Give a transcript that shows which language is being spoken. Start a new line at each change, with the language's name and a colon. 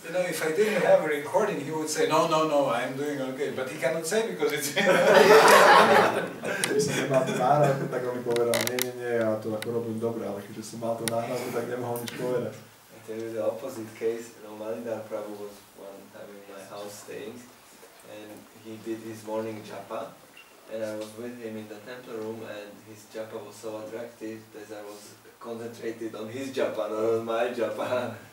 English: If I didn't have a recording, he would say, no, I'm doing okay. But he cannot say because it's...
Slovak: Keď som mal tú náhradu, tak on mi povedal, nie, ja to ako robím dobre, ale keďže som mal tú náhradu, tak nemohol nič povedať.
English: I tell you the opposite case. Malindar Prabhu was one time in my house staying, and he did his morning japa, and I was with him in the temple room, and his japa was so attractive that I was concentrated on his japa, not on my japa.